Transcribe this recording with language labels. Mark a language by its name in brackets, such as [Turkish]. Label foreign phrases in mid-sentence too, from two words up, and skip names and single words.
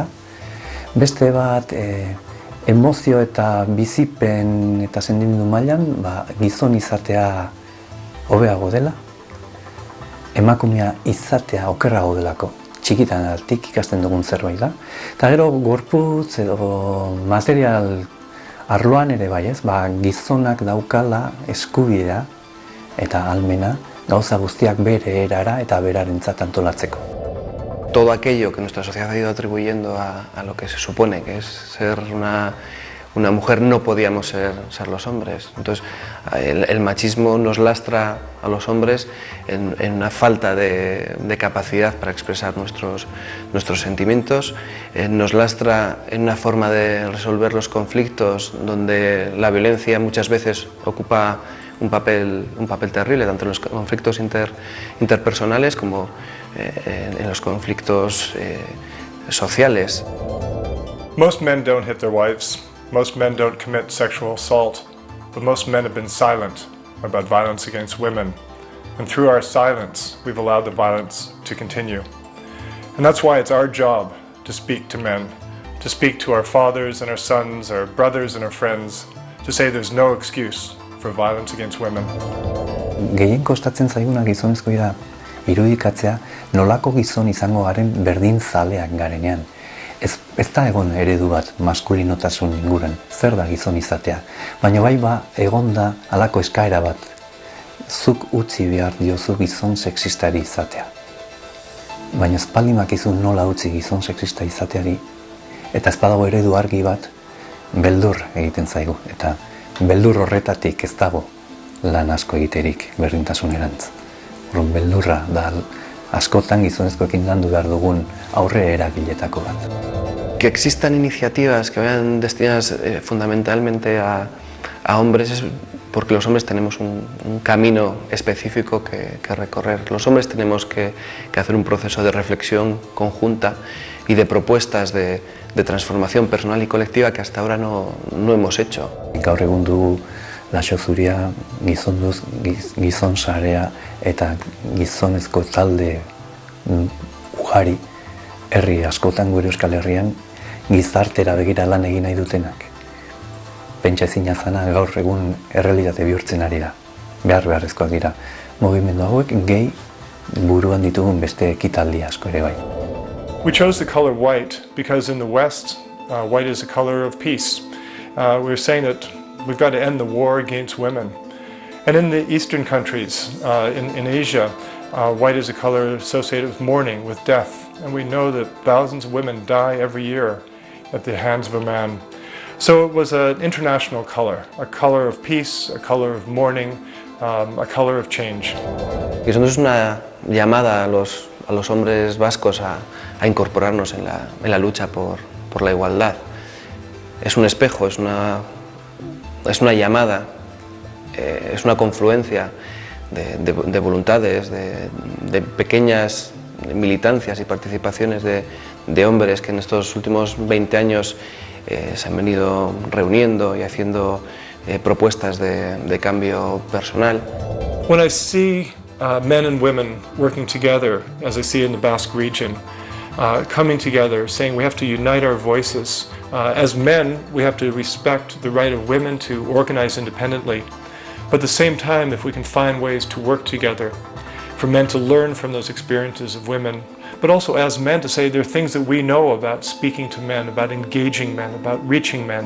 [Basque] Beste bat emozio eta bizipen eta sendimendu mailan, gizon izatea hobeago dela, emakumea izatea okerrago delako. Txikitan altik ikasten dugun zerbait da. Eta gero gorputz edo material arloan ere bai ez, gizonak daukala eskubidea eta ahalmena gauza guztiak bere erara eta berarentzat antolatzeko. [Spanish] Todo aquello que nuestra sociedad ha ido atribuyendo a lo que se supone que es ser una mujer, no podíamos ser los hombres. Entonces, el machismo nos lastra a los hombres en una falta de capacidad para expresar nuestros sentimientos, nos lastra en una forma de resolver los conflictos donde la violencia muchas veces ocupa un papel terrible, tanto en los conflictos interpersonales como en los conflictos sociales. [English] Most men don't hit their wives. Most men don't commit sexual assault, but most men have been silent about violence against women. And through our silence, we've allowed the violence to continue. And that's why it's our job to speak to men, to speak to our fathers and our sons, our brothers and our friends, to say there's no excuse for violence against women. [Basque] Gehien kostatzen zaiguna gizonezkoa da irudikatzea nolako gizon izango garen berdin zaleak garenean. Ez da egon eredu bat maskulinotasun inguran, zer da gizon izatea, baina bai egon da halako eskaera bat, zuk utzi behar diozu gizon sexistari izatea. Baina espaldimakizu nola utzi gizon sexista izateari, eta ez badago eredu argi bat, beldur egiten zaigu, eta beldur horretatik ez dago lan asko egiterik berdintasunerantz. Beldurra da askotan gizonezkoekin landu behar dugun aurre eragiletako bat. [Spanish] Que existan iniciativas que vayan destinadas fundamentalmente a hombres es porque los hombres tenemos un camino específico que recorrer. Los hombres tenemos que hacer un proceso de reflexión conjunta y de propuestas de transformación personal y colectiva que hasta ahora no hemos hecho. [Basque] Gaur egun dugu Laxo Zuria, gizonduz, gizon sarea eta gizonezko talde ugari herri askotan gure Euskal Herrian gizartera begira lan egin nahi dutenak. Pentsa ezina zana gaur egun errealitate bihurtzen ari da. Beharrezkoak dira. Mugimendu hauek gehi buruan ditugun beste ekitaldi asko ere bai. [English] We chose the color white because in the West, white is a color of peace. We're saying that we've got to end the war against women. And in the Eastern countries, in Asia, white is a color associated with mourning, with death. And we know that thousands of women die every year at the hands of a man. So it was an international color, a color of peace, a color of mourning, a color of change. [Spanish] Y eso es una llamada a los hombres vascos a incorporarnos en la lucha por la igualdad. Es un espejo, es una llamada, es una confluencia de voluntades, de pequeñas militancias y participaciones de hombres que en estos últimos 20 años se han venido reuniendo y haciendo propuestas de cambio personal. [English] When I see men and women working together, as I see in the Basque region, coming together, saying we have to unite our voices. As men, we have to respect the right of women to organize independently. But at the same time, if we can find ways to work together, for men to learn from those experiences of women, but also as men to say there are things that we know about speaking to men, about engaging men, about reaching men.